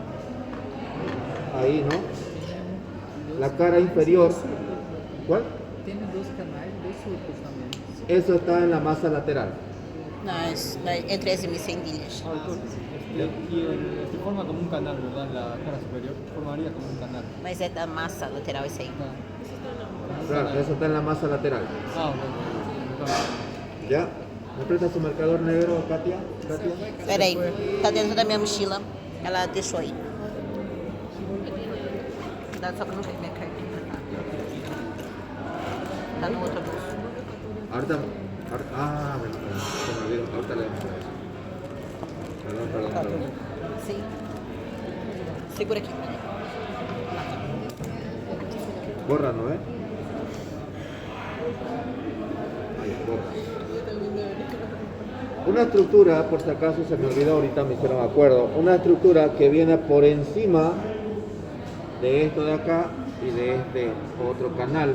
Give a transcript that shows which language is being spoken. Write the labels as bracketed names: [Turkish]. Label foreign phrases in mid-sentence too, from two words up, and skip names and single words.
[Spanish] Ahí, ¿no? La cara inferior. ¿Cuál? Tiene dos canais, dos surcos também. Eso está en la masa lateral. [Portuguese] Entre as hemicendilhas. [Spanish] Ah, doctor, se forma como un canal, ¿verdad? En la cara superior formaría como un canal. [Portuguese] Mas é da massa lateral esse aí. [Spanish] Claro, eso está en la masa lateral. Ah, bueno. ¿Ya? ¿Me presta su marcador negro, Katia? Katia. [Portuguese] Peraí, tá dentro da minha mochila. Ela deixou aí. Dá só pra não ver minha cartinha. Tá no outro bolso. [Spanish] Ahorita, bueno, se me olvidó. Ahorita le Perdón. [Portuguese] Sim. Segura aqui. [Spanish] Borra, ¿no? Ahí, borra. Una estructura, por si acaso se me olvidó, ahorita me hicieron acuerdo. Una estructura que viene por encima de esto de acá y de este otro canal.